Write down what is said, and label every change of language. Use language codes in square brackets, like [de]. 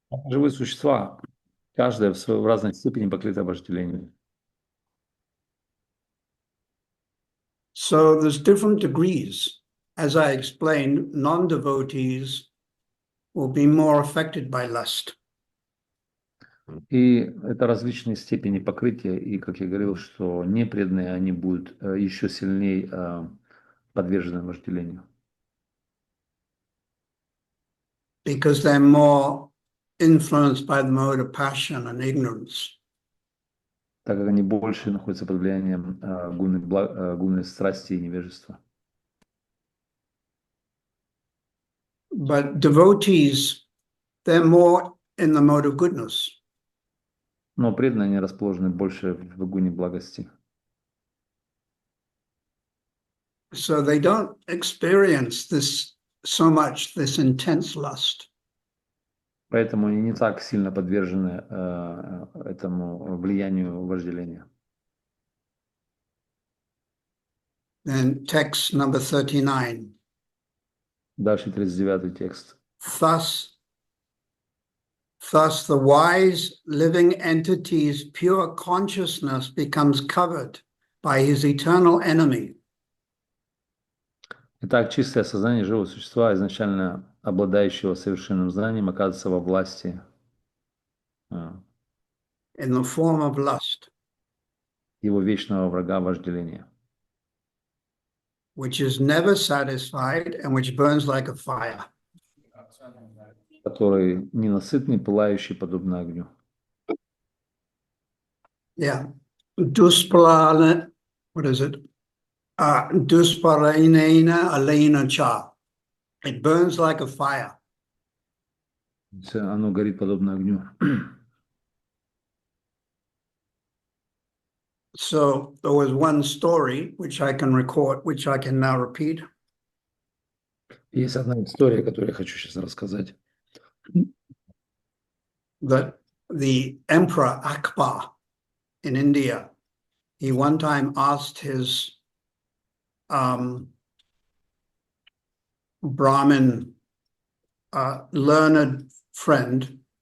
[ru] Живые существа, каждая в разной степени покрыта вожделением. [en] So there's different degrees. As I explained, non-devotees will be more affected by lust. [ru] И это различные степени покрытия, и, как я говорил, что непреданные, они будут еще сильнее подвержены вожделению? [en] Because they're more influenced by the mode of passion and ignorance. [ru] Так как они больше находятся под влиянием гунной страсти и невежества. [en] But devotees, they're more in the mode of goodness. [ru] Но преданные они расположены больше в гуне благости. [en] So they don't experience this so much, this intense lust. [ru] Поэтому они не так сильно подвержены этому влиянию вожделения. [en] Then text number 39. [ru] Дальше 39 текст. [en] Thus the wise living entity's pure consciousness becomes covered by his eternal enemy. [ru] Итак, чистое сознание живого существа, изначально обладающего совершенным знанием, оказывается во власти [en] In the form of lust, [ru] его вечного врага вожделения, [en] which is never satisfied and which burns like a fire. [ru] который ненасытный, пылающий, подобно огню. [en] Yeah. Duspalana, what is it? [sa] Dusparanena alena cha. [en] It burns like a fire. [ru] Оно горит подобно огню. [en] So there was one story which I can record, which I can now repeat. [ru] Есть одна история, которую я хочу сейчас рассказать. [en] That the Emperor Akbar in India, he one time asked his Brahmin learned friend.